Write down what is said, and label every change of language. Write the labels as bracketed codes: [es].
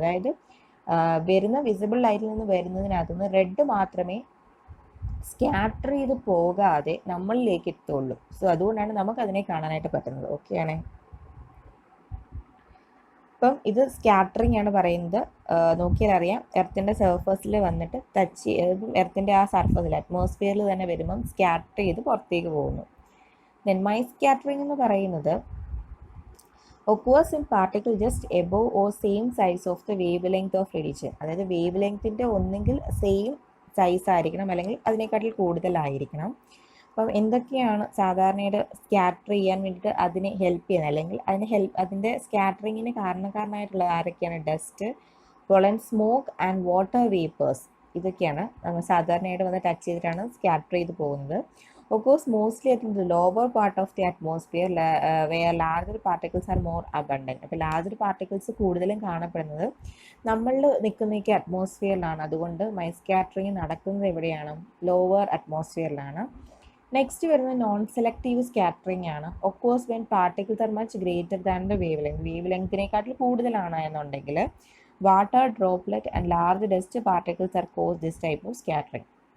[ml] അതായത് വരുന്ന വിസിബിൾ ലൈറ്റിൽ നിന്ന് വരുന്നതിനകത്തു നിന്ന് റെഡ് മാത്രമേ സ്കാറ്റർ ചെയ്ത് പോകാതെ നമ്മളിലേക്ക് എത്തുള്ളൂ. സോ അതുകൊണ്ടാണ് നമുക്കതിനെ കാണാനായിട്ട് പറ്റുന്നത്. ഓക്കെ ആണേ. അപ്പം ഇത് സ്കാറ്ററിങ് ആണ് പറയുന്നത്. നോക്കിയാൽ അറിയാം, എർത്തിൻ്റെ സർഫസിൽ വന്നിട്ട് ടച്ച് ചെയ്ത് എർത്തിൻ്റെ ആ സർഫസിൽ അറ്റ്മോസ്ഫിയറിൽ തന്നെ വരുമ്പം സ്കാറ്റർ ചെയ്ത് പുറത്തേക്ക് പോകുന്നു. ദെൻ മൈ സ്കാറ്ററിങ് എന്ന് പറയുന്നത് [en] occurs in particle just above or same size of the wavelength of radiation. [ml] അതായത് വേവ് ലെങ്ത്തിൻ്റെ ഒന്നെങ്കിൽ സെയിം സൈസ് ആയിരിക്കണം, അല്ലെങ്കിൽ അതിനേക്കാട്ടിൽ കൂടുതലായിരിക്കണം. അപ്പം എന്തൊക്കെയാണ് സാധാരണയായിട്ട് സ്കാറ്റർ ചെയ്യാൻ വേണ്ടിയിട്ട് അതിനെ ഹെൽപ്പ് ചെയ്യുന്നത്, അല്ലെങ്കിൽ അതിൻ്റെ സ്കാറ്ററിങ്ങിന് കാരണക്കാരനായിട്ടുള്ളത് ആരൊക്കെയാണ്? [en] Dust, pollen, smoke and water vapours. [ml] ഇതൊക്കെയാണ് നമ്മൾ സാധാരണയായിട്ട് വന്ന് ടച്ച് ചെയ്തിട്ടാണ് സ്കാറ്റർ ചെയ്ത് പോകുന്നത്. [en] Occurs mostly at the lower part of the atmosphere where larger particles are more abundant. [ml] അപ്പോൾ ലാർജർ പാർട്ടിക്കിൾസ് കൂടുതലും കാണപ്പെടുന്നത് നമ്മളിൽ നിൽക്കുന്നേക്ക് അറ്റ്മോസ്ഫിയറിലാണ്. അതുകൊണ്ട് മൈ സ്കാറ്ററിങ് നടക്കുന്നത് എവിടെയാണ്? ലോവർ അറ്റ്മോസ്ഫിയറിലാണ്. നെക്സ്റ്റ് വരുന്നത് നോൺ സെലക്റ്റീവ് സ്കാറ്ററിങ് ആണ്. [en] Occurs when particles are much greater than the wavelength. [ml] Wave ലെങ്തിനെക്കാട്ടിൽ കൂടുതലാണ് എന്നുണ്ടെങ്കിൽ [en] Water droplet and large dust particles are cause this type of scattering.